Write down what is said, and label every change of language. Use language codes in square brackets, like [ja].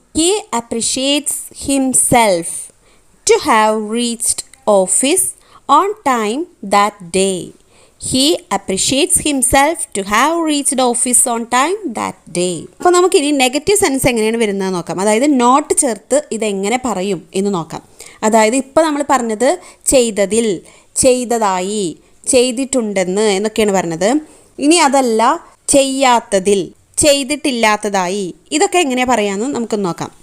[en] He appreciates himself to have reached office on time that day. He appreciates himself to have reached office on time that day. [ml] അപ്പോൾ നമുക്കിനി negative sense എങ്ങനെയാണ് വരുന്നത് നോക്കാം. അതായത് not ചേർത്ത് ഇതെങ്ങനെ പറയും എന്ന് നോക്കാം. അതായത് ഇപ്പോൾ നമ്മൾ പറഞ്ഞത് ചെയ്തതിൽ, ചെയ്തതായി, ചെയ്തിട്ടുണ്ടെന്ന് എന്നൊക്കെയാണ് പറഞ്ഞത്. ഇനി അതല്ല, ചെയ്യാത്തതിൽ, ചെയ്തിട്ടില്ലാത്തതായി. ഇതൊക്കെ എങ്ങനെ പറയാമെന്ന് നമുക്ക് നോക്കാം.